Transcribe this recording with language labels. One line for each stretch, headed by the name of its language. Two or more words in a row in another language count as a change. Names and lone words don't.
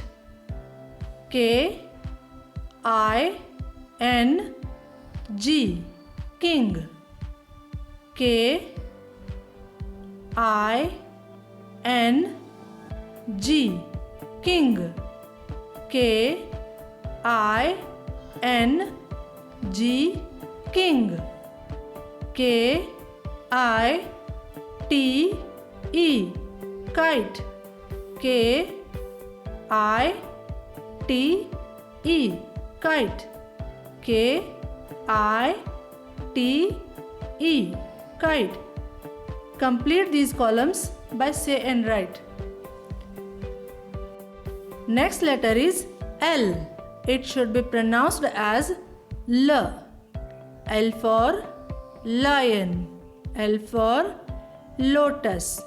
English: K I N G, king. K I N G, king. K I N G, king. K I T E, kite. K I T E, kite. K I T E, kite. Complete these columns by say and write. Next letter is L. It should be pronounced as L. L for lion. L for lotus.